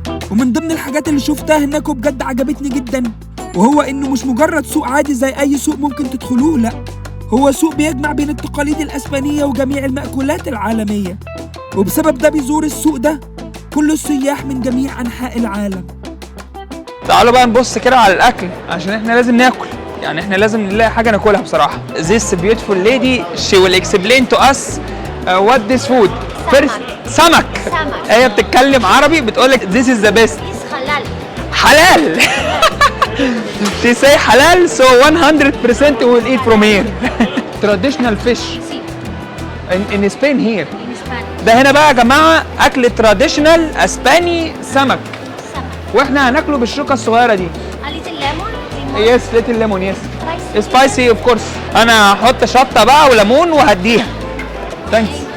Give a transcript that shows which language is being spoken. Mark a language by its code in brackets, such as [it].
[ar] ومن ضمن الحاجات اللي شفتها هناك وبجد عجبتني جدا، وهو انه مش مجرد سوق عادي زي اي سوق ممكن تدخلوه، لا هو سوق بيجمع بين التقاليد الاسبانيه وجميع المأكولات العالميه، وبسبب ده بيزور السوق ده كل السياح من جميع انحاء العالم. تعالوا بقى نبص كده على الاكل عشان احنا لازم ناكل. يعني احنا لازم نلاقي حاجه ناكلها بصراحه. [en] This beautiful lady she will explain to us what this food. First سمك. [ar] هي بتتكلم عربي بتقول لك this is the best. حلال. [en] She say حلال so 100% we will eat from here. Traditional fish in Spain here. [ar] ده هنا بقى يا جماعه اكل تراديشنال اسباني سمك. واحنا هناكله بالشوكه الصغيره دي. يس ليتل ليمون يس سبايسي اوف كورس. انا هحط شطه بقى وليمون وهديها. ثانكس.